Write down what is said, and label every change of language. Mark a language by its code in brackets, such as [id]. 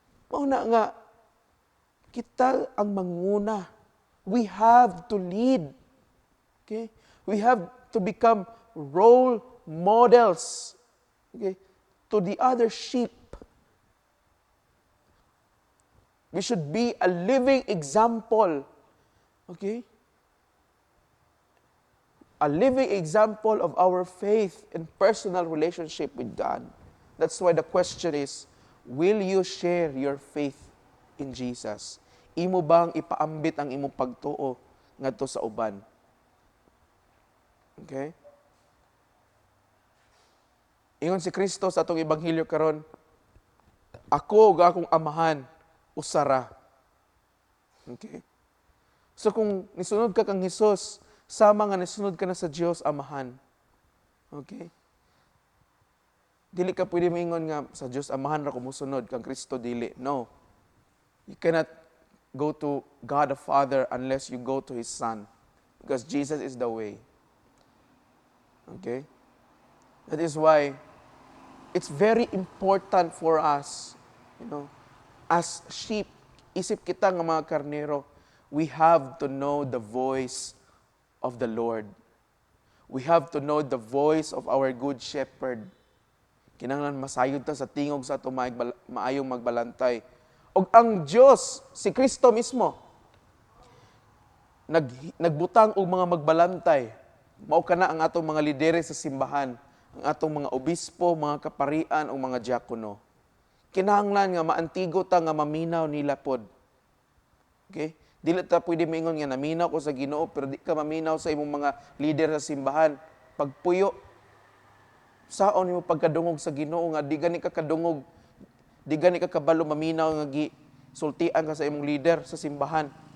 [ceb] Mao na nga kita ang manguna. [en] We have to lead. Okay? We have to become role models. Okay? To the other sheep. We should be a living example. Okay? A living example of our faith and personal relationship with God. That's why the question is, will you share your faith in Jesus? [ceb] Imo bang ipaambit ang imong pagtuo ngadto sa uban? Okay? Ingon si Kristo sa atong ebanghelyo karon, ako ug akong amahan usara. Okay? So kung nisunod ka kang Hesus, sama nga nisunod ka na sa Dios amahan. Okay? Dili ka pwede maingon nga sa Dios amahan ra ko mosunod kang Kristo dili. [en] No. You cannot go to God the Father unless you go to His Son. Because Jesus is the way. Okay? That is why it's very important for us, as sheep, [ceb] isip kita nga mga karnero, [en] we have to know the voice of the Lord. We have to know the voice of our good shepherd. [ceb] Kinahanglan masayod ta sa tingog sa ato maayong magbalantay. Og ang Diyos, si Kristo mismo, nagbutang og mga magbalantay. Mao kana ang atong mga lideres sa simbahan, ang atong mga obispo, mga kaparian o mga diakono. Kinahanglan nga maantigo ta nga maminaw nila pod. Okay? Dili ta pwede maingon nga naminaw ko sa Ginoo pero di ka maminaw sa imong mga lider sa simbahan. Pagpuyo, saon mo pagkadungog sa Ginoo nga di gani ka kadungog, di gani ka kabalo maminaw nga sultian ka sa imong leader sa simbahan.